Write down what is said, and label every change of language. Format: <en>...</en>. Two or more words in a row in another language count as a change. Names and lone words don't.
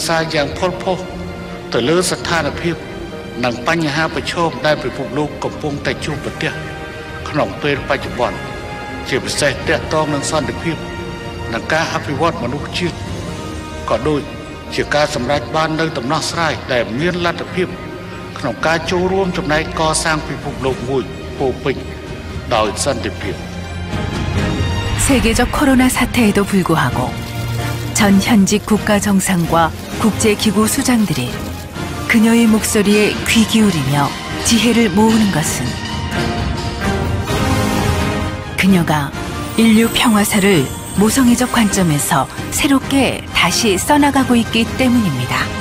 <km>ក្សាយ៉ាងផុសផុសទៅលើស្ថានភាពនិងបញ្ហាប្រឈមដែលពិភពលោកកំពុងតែជួបប្រទះក្នុងពេលបច្ចុប្បន្នជាពិសេសទាក់ទងនឹងសន្តិភាពនិងការអភិវឌ្ឍមនុស្សជាតិក៏ដូចជាការសម្រេចបាននូវដំណោះស្រាយដែលមានលទ្ធភាពក្នុងការចូលរួមចំណែកកសាងពិភពលោកមួយពោពេញដោយសន្តិភាព</km> <ko>세계적 코로나 사태에도 불구하고 전 현직 국가 정상과 국제기구 수장들이 그녀의 목소리에 귀 기울이며 지혜를 모으는 것은 그녀가 인류 평화사를 모성애적 관점에서 새롭게 다시 써나가고 있기 때문입니다.</ko>